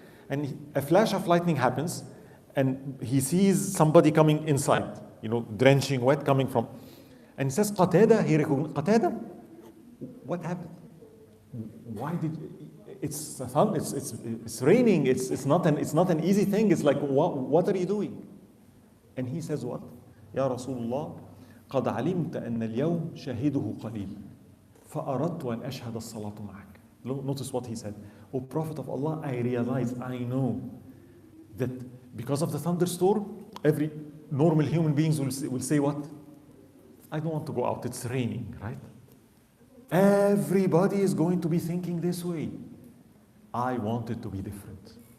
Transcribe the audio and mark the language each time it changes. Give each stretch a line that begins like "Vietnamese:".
English: And a flash of lightning happens and he sees somebody coming inside, you know, drenching wet coming from. And he says, Qatada, he recognizes, Qatada? What happened? Why did it's raining? It's not an easy thing. It's like what are you doing? And he says what?
Arabic: Ya Rasulullah, قد علمت أن اليوم شهده قليل فأردت أن أشهد الصلاة معك.
English: Notice what he said. O Prophet of Allah, I realize, I know that because of the thunderstorm, every normal human beings will say what? I don't want to go out. It's raining, right? Everybody is going to be thinking this way. I want it to be different.